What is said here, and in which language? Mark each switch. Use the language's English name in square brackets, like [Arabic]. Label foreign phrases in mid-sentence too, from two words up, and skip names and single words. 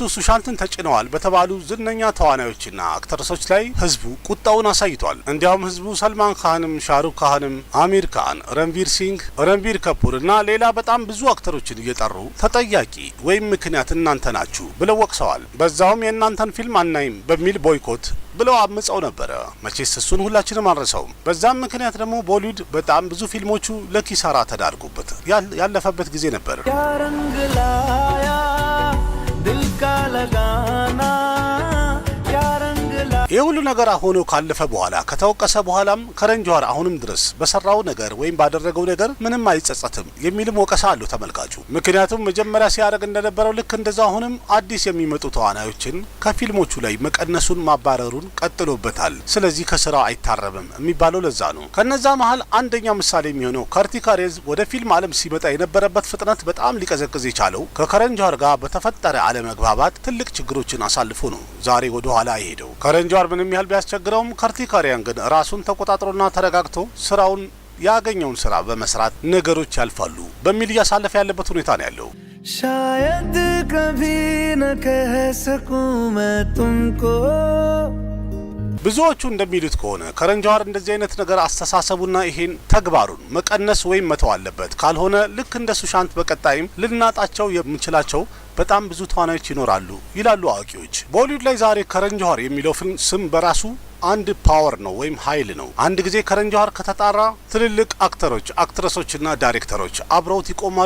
[Amharic] ሱሻንትን ተጭነዋል በተባሉ ዝነኛ ተዋናዮችና አክተርሶች ላይ ህዝቡ ቁጣውን አሳይቷል። እንዲያውም ህዝቡ ሰልማን ካህንም፣ ሻሩክ ካህንም፣ አሚር ካን፣ ረንቪር ሲንግ፣ ረንቪር ከፑር እና ሌላ በጣም ብዙ አክተሮችን እየጠሩ ተጠያቂ ወይም ምክንያት እናንተ ናችሁ ብለው ወቅሰዋል። በዛውም የእናንተን ፊልም አናይም በሚል ቦይኮት ብለው አምፀው ነበረ። መቼስ እሱን ሁላችንም አንረሳውም። በዛም ምክንያት ደግሞ ቦሊውድ በጣም ብዙ ፊልሞቹ ለኪሳራ ተዳርጎበት ያለፈበት ጊዜ ነበር። [Hindi] रंग लाया दिल का लगाना क्या रंग ला [Amharic] ይህ ሁሉ ነገር ሆኖ ካለፈ በኋላ ከተወቀሰ በኋላም ከረን ጆሃር አሁንም ድረስ በሰራው ነገር ወይም ባደረገው ነገር ምንም አይጸጸትም የሚልም ወቀሳ አለው ተመልካቹ። ምክንያቱም መጀመሪያ ሲያደርግ እንደነበረው ልክ እንደዛ አሁንም አዲስ የሚመጡ ተዋናዮችን ከፊልሞቹ ላይ መቀነሱን ማባረሩን ቀጥሎበታል። ስለዚህ ከስራው አይታረምም የሚባለው ለዛ ነው። ከነዛ መሃል አንደኛ ምሳሌ የሚሆነው ከርቲ ካሬዝ ወደ ፊልም ዓለም ሲመጣ የነበረበት ፍጥነት በጣም ሊቀዘቅዝ የቻለው ከከረን ጆሃር ጋር በተፈጠረ አለመግባባት ትልቅ ችግሮችን አሳልፎ ነው ዛሬ ወደ ኋላ የሄደው። ከረን ጆሃር ምንም ያህል ቢያስቸግረውም ከርቲ ካሪያን ግን ራሱን ተቆጣጥሮና ተረጋግቶ ስራውን ያገኘውን ስራ በመስራት ነገሮች ያልፋሉ በሚል እያሳለፈ ያለበት ሁኔታ ነው ያለው። [Hindi] शायद कभी न कह सकूं मैं तुमको [Amharic] ብዙዎቹ እንደሚሉት ከሆነ ከረን ጆሃር እንደዚህ አይነት ነገር አስተሳሰቡና ይሄን ተግባሩን መቀነስ ወይም መተው አለበት። ካልሆነ ልክ እንደ ሱሻንት በቀጣይም ልናጣቸው የምንችላቸው በጣም ብዙ ተዋናዮች ይኖራሉ ይላሉ አዋቂዎች። ቦሊውድ ላይ ዛሬ ከረን ጆሃር የሚለው ስም በራሱ አንድ ፓወር ነው ወይም ኃይል ነው። አንድ ጊዜ ከረን ጆሃር ከተጣራ ትልልቅ አክተሮች፣ አክትረሶችና ዳይሬክተሮች አብረውት ይቆማሉ፣